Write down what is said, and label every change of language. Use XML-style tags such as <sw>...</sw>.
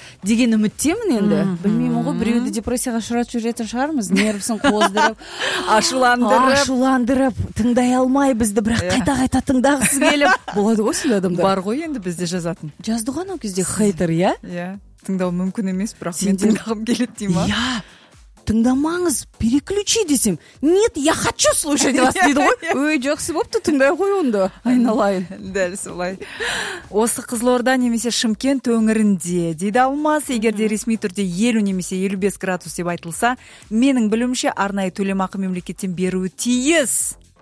<kk>Деген үміттемін енді. Білмеймін ғой, біреуді депрессияға ұшырап жүретін шығармыз. Нервісін қоздырып, ашуландырып, тыңдай алмай бізді, бірақ қайта-қайта тыңдағысы келіп. Болады ғой сондай адамдар. Бар ғой енді бізде жазатын. Жазды ғой анау кезде хейтер, иә? Иә. Тыңдау мүмкін емес, бірақ мен тыңдағым келеді дей ма? Иә. Тыңдамаңыз, переключи десем.</kk> <ru>Нет, я хочу слушать вас,</ru> <kk>дейді ғой. Өй, жақсы болыпты, тыңдай ғой онда. Айналайын. Дәл солай. Осы Қызылорда немесе Шымкент өңірінде, дейді Алмас, егер де ресми түрде 50 немесе 55 градус деп айтылса, менің білімше арнайы төлемақы мемлекеттен беруі тиіс.</kk>